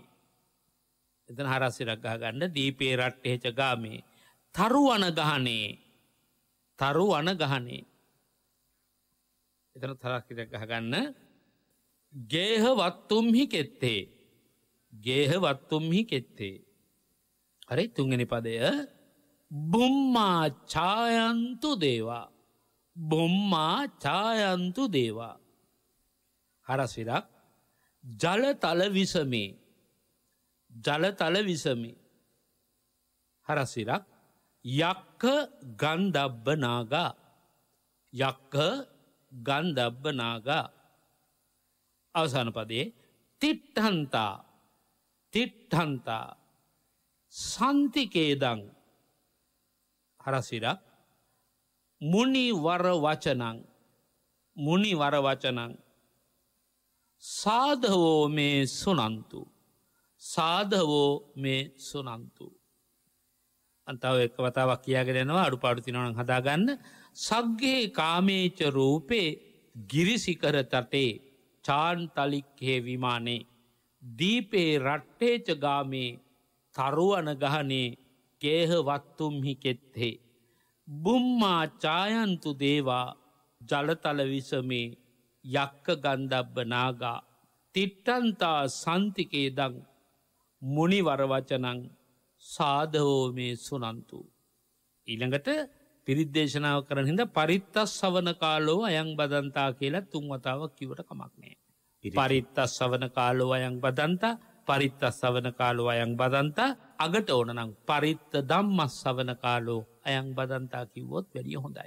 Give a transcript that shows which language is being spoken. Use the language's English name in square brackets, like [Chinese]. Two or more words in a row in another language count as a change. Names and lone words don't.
[Sinhala] එතන හරස් ඉරක් ගහ ගන්න. [Pali] දීපේ රට්ඨේච ගාමේ. තරුවන ගහනේ. තරුවන ගහනේ. [Sinhala] එතන තරක් ඉරක් ගහ ගන්න. [Pali] ගේහ වත්තුම්හි කෙත්තේ. ගේහ වත්තුම්හි කෙත්තේ. [Sinhala] හරි තුන්වෙනි පදය [Pali] බුම්මා ඡායන්තු දේවා. බුම්මා ඡායන්තු දේවා. [Sinhala] හරස් ඉරක් [Pali] ජලතල විසමේ. ජලතල විසමේ. [Sinhala] හරස් ඉරක් [Pali] යක්ක ගන්ධබ්බ නාගා. යක්ක ගන්ධබ්බ නාගා. [Sinhala] අවසාන පදේ තිට්ඨන්තා. [Pali] තිට්ඨන්තා සන්තිකේදං. [Sinhala] හරස් ඉරක් [Pali] මුනිවර වචනං. මුනිවර වචනං සාධවෝ මේ සුනන්තු. සාධවෝ මේ සුනන්තු. [Sinhala] අන්තාව එක් වතාවක් කියාගෙනනවා අඩුපාඩු තිනවන හදාගන්න. [Pali] සග්ගේ කාමේච රූපේ ගිරිසිකර තටේ චාන්තලික්හේ විමානේ දීපේ රට්ටේච ගාමේ තරුවන ගහනේ කේහ වත්තුම්හි කෙත්හේ. බුම්මා චායන්තු දේවා ජලතල විසමේ යක්ක ගන්ධබ්බ නාගා තිට්ටන්තා සන්තිකේ දං මුනිවරවචනං සාධවෝ මේ සුනන්තු. [Sinhala] ඊළඟට පිරිද්දේශනාව කරන හිද [Pali] පරිත්තස් සවන කාලෝ අයං බදන්තා [Sinhala] කියලා තුන්වතාවක් කිවට කමක් නෑ. [Pali] පරිත්තස් සවන කාලෝ අයං බදන්තා පරිත්තස් සවන කාලෝ අයං බදන්තා [Sinhala] අගට ඕනනම් [Pali] පරිත්ත දම්මස් සවන කාලෝ අයං බදන්තා [Sinhala] කිව්වොත් වැඩිය හොඳයි.